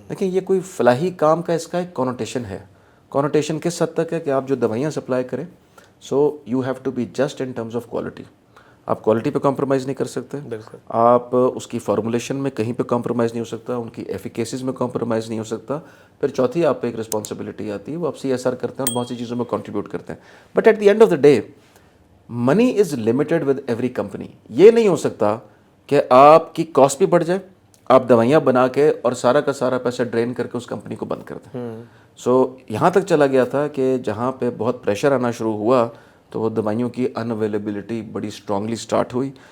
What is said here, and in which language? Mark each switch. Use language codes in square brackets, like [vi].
[ur] دیکھیں یہ کوئی فلاحی کام کا اس کا ایک کونوٹیشن ہے. کونوٹیشن کس حد تک ہے کہ آپ جو دوائیاں سپلائی کریں، [en] So you have to be just in terms of quality. [ur] آپ کوالٹی پہ کمپرومائز نہیں کر سکتے, بالکل, آپ اس کی فارمولیشن میں کہیں پہ کمپرومائز نہیں ہو سکتا, ان کی ایفیکیسیز میں کمپرومائز نہیں ہو سکتا. پھر چوتھی آپ پہ ایک رسپانسبلٹی آتی ہے, وہ آپ CSR کرتے ہیں اور بہت سی چیزوں میں کنٹریبیوٹ کرتے ہیں. [en] But at the end of the day money is limited with every company. [ur] یہ نہیں ہو سکتا کہ آپ کی کاسٹ بھی بڑھ جائے, آپ دوائیاں بنا کے اور سارا کا سارا پیسہ ڈرین کر کے اس کمپنی کو بند کر دیں. سو یہاں تک چلا گیا تھا کہ جہاں پہ بہت پریشر آنا شروع ہوا تو وہ دوائیوں کی ان اویلیبلٹی بڑی اسٹرانگلی اسٹارٹ ہوئی.